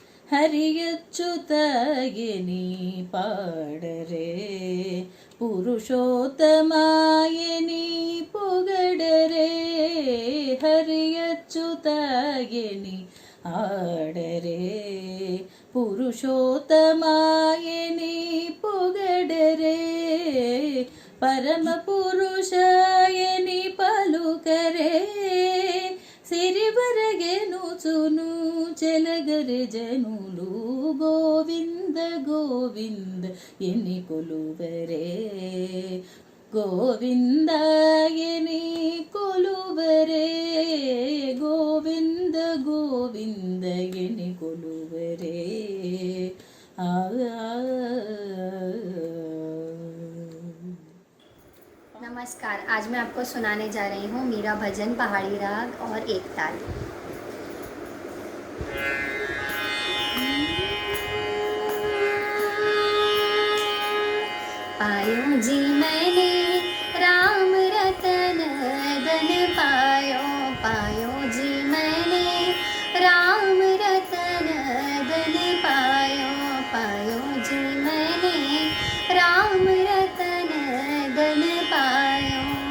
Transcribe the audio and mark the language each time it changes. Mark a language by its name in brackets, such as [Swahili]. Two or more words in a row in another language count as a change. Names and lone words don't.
[Telugu] హరియచ్చుతాయని పాడరే పురుషోత్తమాయని పొగడరే హరియచ్చుతాయని ఆడరే పురుషోత్తమాయని పొగడరే పరమ పురుషాయని పలుకరే సిరివరగె నుచును చెలగరి జనులు గోవింద గోవింద ఎన్ని కొలువరే గోవింద ఎని కొలువరే గోవింద గోవింద ఎని కొలువరే [Hindi] नमस्कार, आज मैं आपको सुनाने जा रही हूँ मेरा भजन पहाड़ी राग और एक ताल। पायो जी मैंने राम रतन धन पायो, पायो जी मैंने राम रतन धन पायो, पायो जी मैंने राम रतन धन पायो।